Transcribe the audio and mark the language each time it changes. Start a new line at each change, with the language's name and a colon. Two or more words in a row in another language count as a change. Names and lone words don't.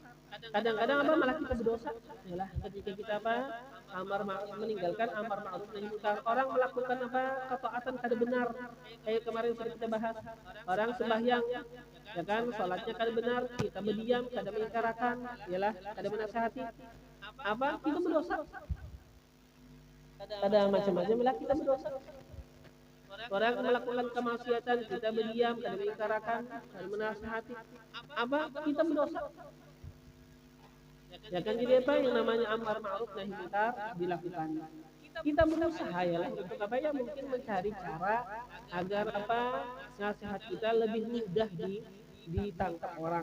Indonesian: Kadang-kadang apa malah kita berdosa, yalah ketika kita apa meninggalkan
Arabic: أمر معروف نهي منكر.
Indonesian: Orang melakukan apa ketaatan kada benar, kayak kemarin sudah kita bahas. Orang sembahyang, ya kan, sholatnya kada benar, kita berdiam, kada mengikarakan, yalah kada menasihati, apa kita berdosa. Ada macam-macam lah kita berdosa. Orang melakukan kemaksiatan, kita berdiam, kada mengikarakan, kada menasihati, apa kita berdosa. Ya kan, jadi apa yang namanya
Arabic: أمر معروف نهي منكر
Indonesian: dilakukan. Kita berusaha ya lah untuk apa ya, mungkin mencari cara agar apa nasihat kita lebih mudah ditangkap orang.